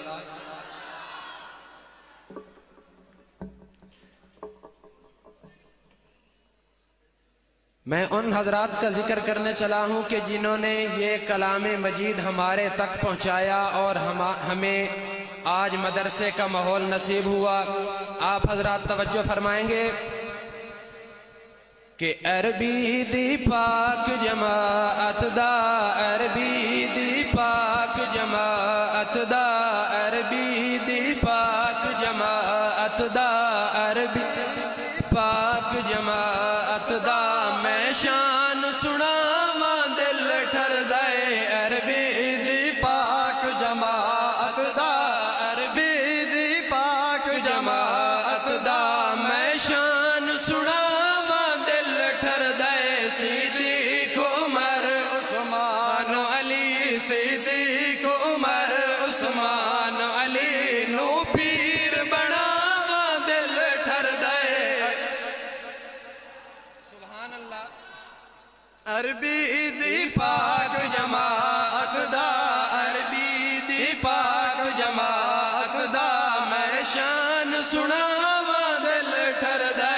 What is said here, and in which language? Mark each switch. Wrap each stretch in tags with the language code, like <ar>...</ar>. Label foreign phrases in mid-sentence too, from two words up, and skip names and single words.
<ur>میں ان حضرات کا ذکر کرنے چلا ہوں کہ جنہوں نے یہ کلام مجید ہمارے تک پہنچایا اور ہمیں آج مدرسے کا ماحول نصیب ہوا. آپ حضرات توجہ فرمائیں گے کہ</ur> <pa>عربی دی پاک جماعت دا عربی دی پاک جماعت دا عربی دی پاک جماعت دا عربی پاک جماعت دا میں شان سناواں دل ٹھر دے عربی دی پاک جماعت دا عربی دی پاک جماعت دا میں شان سناواں دل ٹھر دے. صدیق عمر عثمان علی صدیق عمر عثمان علی نو پیر بناواں دل ٹھر دے.</pa> <ar>سبحان اللہ.</ar> <pa>عربی دی پاک جماعت دا عربی دی پاک جماعت دا میں شان سناواں دل ٹھر دے.</pa>